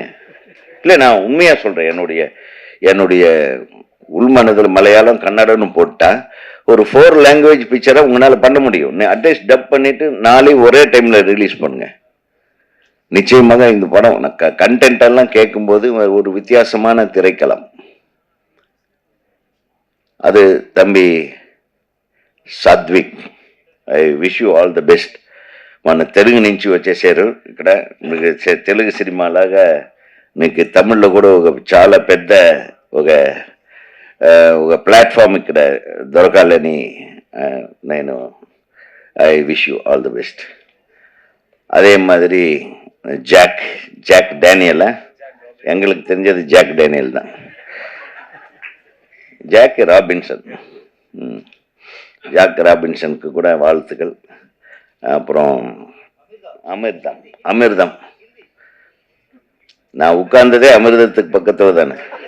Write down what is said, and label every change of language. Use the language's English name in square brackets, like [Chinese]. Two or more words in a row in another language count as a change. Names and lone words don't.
[Tamil] இல்லை, நான் உண்மையாக சொல்கிறேன், என்னுடைய உள்மனதில் மலையாளம் கன்னடம்னு போட்டால் ஒரு 4 [English] language picture [Tamil] உங்களால் பண்ண முடியும். [English] atleast dub [Tamil] பண்ணிட்டு 4 ஒரே டைமில் ரிலீஸ் பண்ணுங்க. நிச்சயமாக இந்த படம் கண்டென்ட் எல்லாம் கேட்கும்போது ஒரு வித்தியாசமான திரைக்களம். அது தம்பி [English] సాత్విక్, I wish you all the best. [Telugu] మన తెలుగు నుంచి వచ్చేసారు ఇక్కడ. మీకు తెలుగు సినిమాలాగా మీకు తమిళ్లో కూడా ఒక చాలా పెద్ద ఒక ప్లాట్ఫామ్ ఇక్కడ దొరకాలని నేను [English] I wish you all the best. [Tamil] அதே மாதிரி ஜாக் டேனியலா, எங்களுக்கு தெரிஞ்சது ஜாக் டேனியல் தான், ஜாக் ராபின்சன். ஜாக் ராபின்சனுக்கு கூட வாழ்த்துக்கள். அப்புறம் அமிர்தம், நான் உட்கார்ந்ததே அமிர்தத்துக்கு பக்கத்தில் தானே.